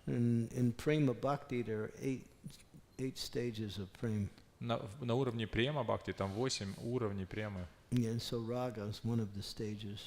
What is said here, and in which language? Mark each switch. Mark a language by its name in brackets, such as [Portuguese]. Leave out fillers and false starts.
[English] In prema bhakti there are eight stages of prema. [Russian] На уровне према бхакти там 8 уровней премы. [English] Yeah, and so raga is one of the stages.